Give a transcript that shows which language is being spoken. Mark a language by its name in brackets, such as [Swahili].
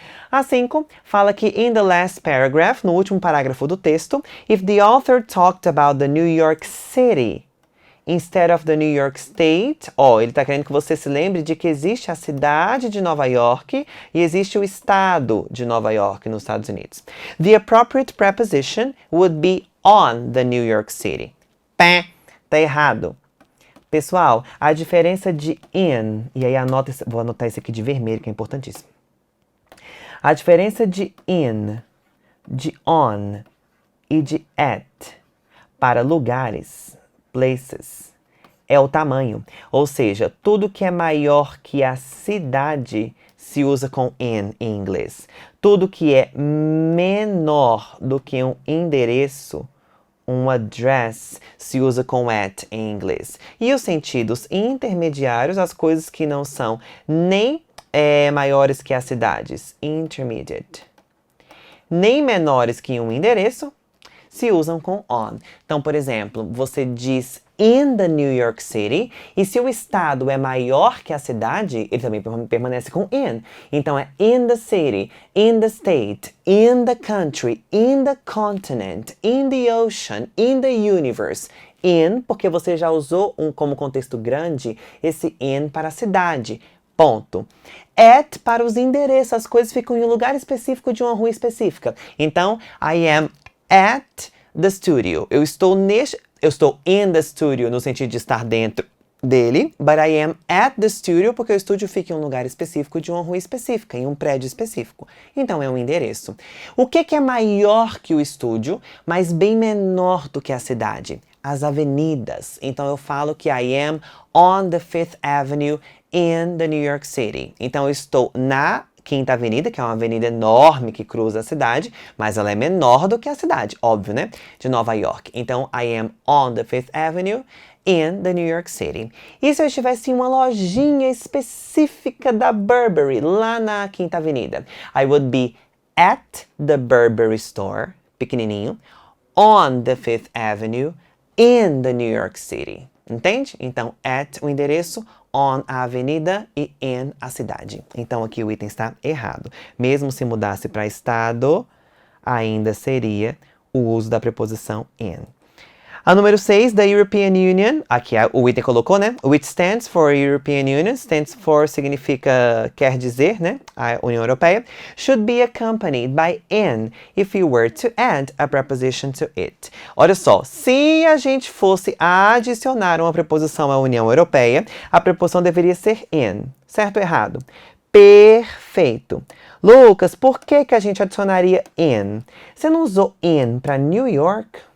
[Portuguese] A 5 fala que [English] in the last paragraph, [Portuguese] no último parágrafo do texto, [English] if the author talked about the New York City instead of the New York State, [Portuguese] ele está querendo que você se lembre de que existe a cidade de Nova York e existe o estado de Nova York nos Estados Unidos. [English] The appropriate preposition would be on the New York City. [Portuguese] Pé, tá errado. Pessoal, a diferença de in, e aí vou anotar isso aqui de vermelho, que é importantíssimo. A diferença de in, de on e de at para lugares, places, é o tamanho. Ou seja, tudo que é maior que a cidade se usa com in em inglês. Tudo que é menor do que um endereço, um address, se usa com at em inglês. E os sentidos intermediários, as coisas que não são nem maiores que as cidades, intermediate, nem menores que um endereço, se usam com on. Então, por exemplo, você diz [English] in the New York City, [Portuguese] e se o estado é maior que a cidade, ele também permanece com in. [English] Então, é in the city, in the state, in the country, in the continent, in the ocean, in the universe. [Portuguese] In, porque você já usou como contexto grande esse in para a cidade. Ponto. At para os endereços, as coisas ficam em um lugar específico de uma rua específica. [English] Então, I am at the studio. [Portuguese] Eu estou [English] in the studio [Portuguese] no sentido de estar dentro dele, [English] but I am at the studio [Portuguese] porque o estúdio fica em um lugar específico de uma rua específica, em um prédio específico. Então é um endereço. O que é maior que o estúdio, mas bem menor do que a cidade? As avenidas. Então eu falo que [English] I am on the Fifth Avenue in the New York City. [Portuguese] Então eu estou na Quinta Avenida, que é uma avenida enorme que cruza a cidade, mas ela é menor do que a cidade, óbvio, né? De Nova York. [English] Então, I am on the Fifth Avenue in the New York City. [Portuguese] E se eu estivesse em uma lojinha específica da Burberry, lá na Quinta Avenida? [English] I would be at the Burberry store, pequenininho, on the Fifth Avenue, in the New York City. [Portuguese] Entende? Então, at o endereço, on a avenida e in a cidade. Então, aqui o item está errado. Mesmo se mudasse para estado, ainda seria o uso da preposição in. A número 6, da European Union, aqui o item colocou, né? [English] Which stands for European Union, stands for [Portuguese] significa, quer dizer, né? [English] A União Europeia, should be accompanied by in if you were to add a preposition to it. [Portuguese] Olha só, se a gente fosse adicionar uma preposição à União Europeia, a preposição deveria ser in, certo ou errado? Perfeito. Lucas, por que a gente adicionaria in? Você não usou in para New York?